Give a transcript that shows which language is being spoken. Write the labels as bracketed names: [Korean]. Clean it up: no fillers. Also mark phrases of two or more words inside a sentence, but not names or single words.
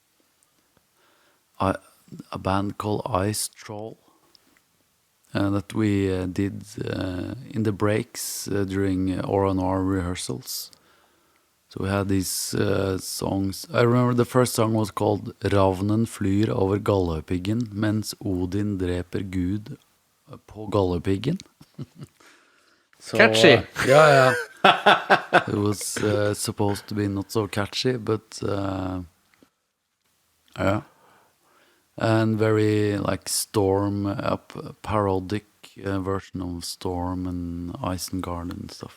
[English] A band called Ice Troll. That we did in the breaks during Noir rehearsals. So we had these songs. I remember the first song was called "Ravnen flyr over Galdhøpiggen, mens Odin dreper Gud på Galdhøpiggen." So, Catchy. Yeah. It was supposed to be not so catchy, but yeah. And very like Storm, parodic version of Storm and Isengard and stuff.